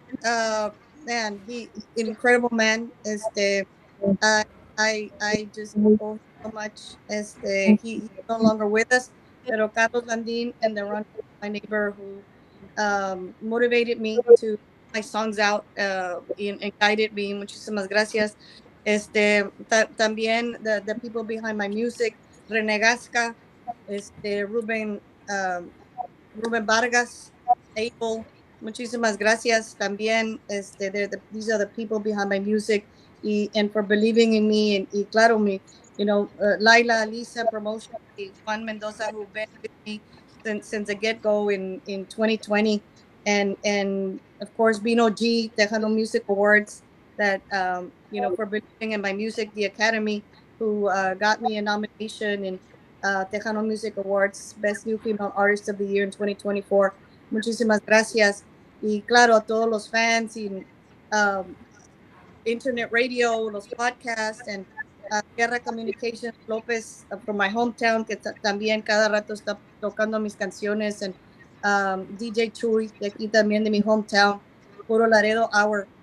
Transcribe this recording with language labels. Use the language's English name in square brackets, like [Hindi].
[English] Uh, Man, he incredible man. I I just owe him so much. He's no longer with us, pero Carlos Landin and the run, my neighbor who motivated me to put my songs out and guided me. [Spanish] Muchísimas gracias. [English] También the people behind my music, Renegasca, Ruben, Ruben Vargas, Abel, [Spanish] muchísimas gracias también. [English] These are the people behind my music and for believing in me. [Spanish] Y claro, [English] Laila, Lisa Promotion, y Juan Mendoza, who've been with me since the get go in 2020. And of course, Bino G, Tejano Music Awards, that, for believing in my music, the Academy, who got me a nomination in Tejano Music Awards, Best New Female Artist of the Year in 2024. [Spanish] Muchísimas gracias. Y claro, a todos los fans y um, internet radio, los podcasts, [English] and Guerra Communications López from my hometown, [Spanish] que también cada rato está tocando mis canciones, and DJ Chuy, de aquí también de mi hometown, Puro Laredo Hour.